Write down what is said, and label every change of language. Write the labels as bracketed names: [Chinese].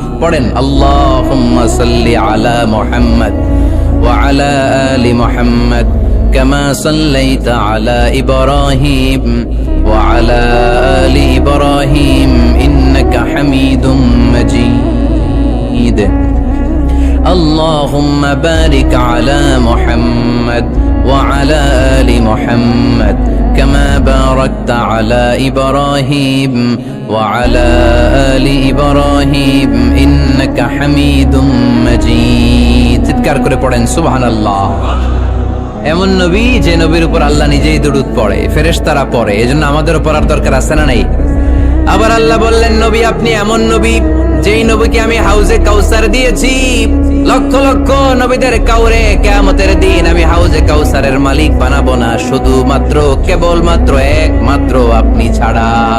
[Bangla] পড়েন, [Arabic] আল্লাহুম্মা সাল্লি আলা মুহাম্মদ ওয়া আলা আলি মুহাম্মদ কামা সাল্লাইতা আলা ইব্রাহিম ওয়া আলা আলি ইব্রাহিম ইন্নাকা হামিদুম মাজিদ। আল্লাহুম্মা বারিক আলা মুহাম্মদ ওয়া আলা আলি মুহাম্মদ كما باركت على إبراهيم وعلى آل إبراهيم إنك حميد مجيد। [Bangla] চিৎকার করে পড়েন সুবহানাল্লাহ। এমন নবী যে নবীর উপর আল্লাহ নিজেই দরুদ পড়ে, ফেরেশতারা পড়ে, এজন্য আমাদের উপর আর দরকার আছে না নাই? আবার আল্লাহ বললেন, নবী আপনি এমন নবী যেই নবীকে আমি হাউজে কাউসার দিয়েছি। লক্ষ লক্ষ নবীদের কাউরে কিয়ামতের দিন আমি হাউজে কাউসারের মালিক বানাবো না, শুধুমাত্র কেবলমাত্র একমাত্র আপনি ছাড়া।